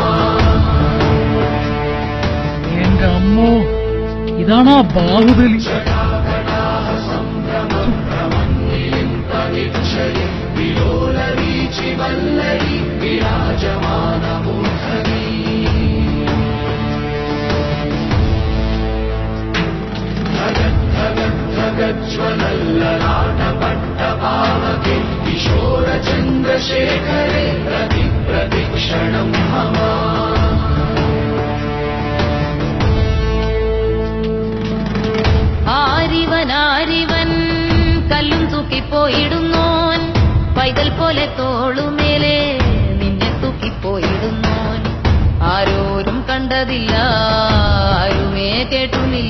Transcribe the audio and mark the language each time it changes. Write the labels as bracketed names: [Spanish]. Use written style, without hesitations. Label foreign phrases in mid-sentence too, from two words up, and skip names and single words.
[Malayalam] എന്റെ അമ്മോ, ഇതാണാ ബാഹുബലി. [Sanskrit] विलोलवीचिवल्लरी विराजमानमूर्धनी. धगज्ज्वलल्ललाटपट्टपावके किशोरचन्द्रशेखरे प्रतिक्षणं मम. [Malayalam] ആരിവൻ കല്ലും തൂക്കിപ്പോയിടുന്നോൻ, പൈതൽ പോലെ തോളുമേലെ നിന്നെ തൂക്കിപ്പോയിടുന്നോൻ. ആരോരും കണ്ടതില്ല, ആരുമേ കേട്ടുമില്ല.